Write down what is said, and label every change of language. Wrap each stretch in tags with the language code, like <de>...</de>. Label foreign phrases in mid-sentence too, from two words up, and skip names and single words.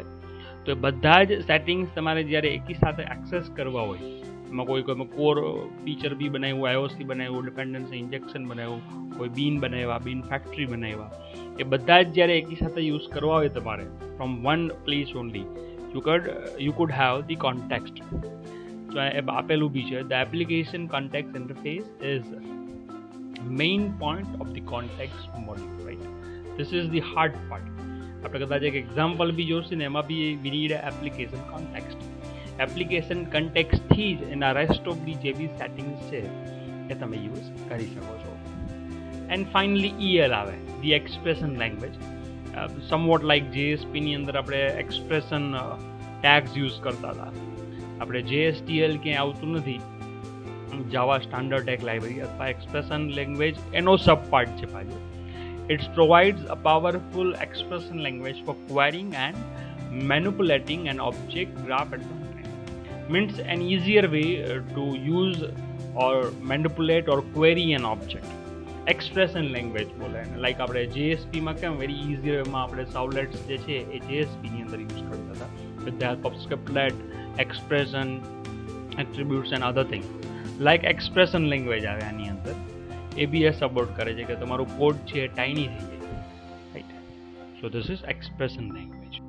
<gu>તો એ બધા જ સેટિંગ્સ તમારે જ્યારે એકી સાથે એક્સેસ કરવા હોય, એમાં કોઈ</gu> <en>core feature</en> <gu>બી બનાવ્યું, IOC બનાવ્યું,</gu> <en>dependency injection</en> <gu>બનાવ્યું, કોઈ બીન બનાવ્યા,</gu> <en>bean factory</en> <gu>બનાવ્યા, એ બધા જ જ્યારે એકી સાથે યુઝ કરવા હોય તમારે</gu> <en>from one place only, you could have the context.</en> <gu>So આપેલું બી છે,</gu> <en>the application context interface is main point of the context module, right? This is the hard part.</en> <gu>આપણે કદાચ એક એક્ઝામ્પલ બી જોશે ને, એમાં બી</gu> <en>we need application context. application context</en> <gu>જ એના</gu> <en>rest of the</en> <gu>જે બી સેટિંગ્સ છે એ તમે યુઝ કરી શકો છો.</gu> <en>and finally EL આવે, the expression language. somewhat like</en> <gu>JSPની અંદર આપણે</gu> <en>expression tags</en> <gu>યુઝ કરતા હતા. આપણે JSTL ક્યાંય આવતું નથી,</gu> <en>Java standard tag library</en> <gu>અથવા</gu> <en>expression language</en> <gu>એનો</gu> <en>sub part</en> <gu>છે પાછો.</gu> <en>It provides a powerful expression language for querying and manipulating an object graph at runtime. Means an easier way to use or manipulate or query an object. Expression language</en> <gu>બોલે, like આપણે JSPમાં કેમ</gu> <en>very easier</en> <gu>વેમાં આપણે સાવલેટ્સ જે છે એ JSPની અંદર યુઝ કરતા હતા,</gu> <en>with the help of scriptlet, expression, attributes and other things. Like expression language</en> <gu>આવે આની અંદર, એ બી એ સપોર્ટ કરે છે કે તમારું કોડ છે ટાઇની થઈ જાય, રાઈટ.</gu> <en>So this is expression language.</en>